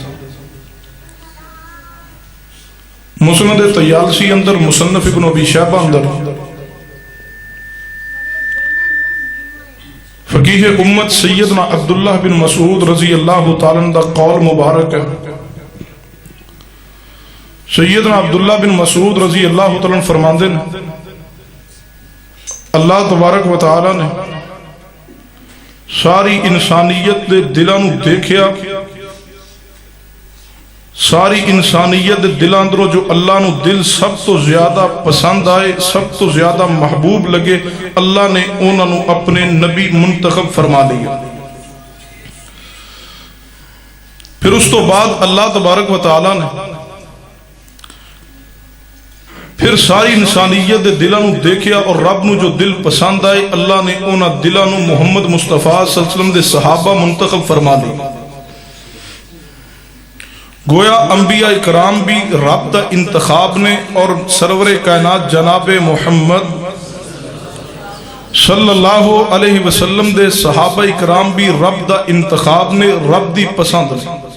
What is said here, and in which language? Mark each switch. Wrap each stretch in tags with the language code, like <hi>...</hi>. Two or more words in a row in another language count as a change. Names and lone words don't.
<pa>مسند طیالسی اندر مصنف ابن ابی شیبہ اندر فقیہ امت سیدنا عبداللہ بن مسعود</pa> <ar>رضی اللہ تعالیٰ عنہ</ar> <pa>دا قول مبارک ہے. سیدنا عبداللہ بن مسعود</pa> <ar>رضی اللہ تعالیٰ عنہ</ar> <pa>فرماندے نے</pa> <ar>اللہ تبارک و تعالیٰ</ar> <pa>نے ساری انسانیت دے دلاں نو دیکھیا، ساری انسانیت دے دلاں اندروں جو اللہ نو دل سب تو زیادہ پسند آئے، سب تو زیادہ محبوب لگے، اللہ نے انہاں نو اپنے نبی منتخب فرما لیا. پھر اس تو بعد</pa> <ar>اللہ تبارک و تعالیٰ</ar> <pa>نے پھر ساری انسانیت دے دلاں نو دیکھیا اور رب نو جو دل پسند آئے اللہ نے انہاں دلاں نو محمد مصطفیٰ</pa> <ar>صلی اللہ علیہ وسلم</ar> <pa>دے صحابہ منتخب فرما لیا. گویا انبیاء کرام بھی رب دا انتخاب نے اور سرور کائنات جناب محمد</pa> <ar>صلی اللہ علیہ وسلم</ar> <pa>دے صحابہ کرام بھی رب دا انتخاب نے، رب دی پسند نے.</pa>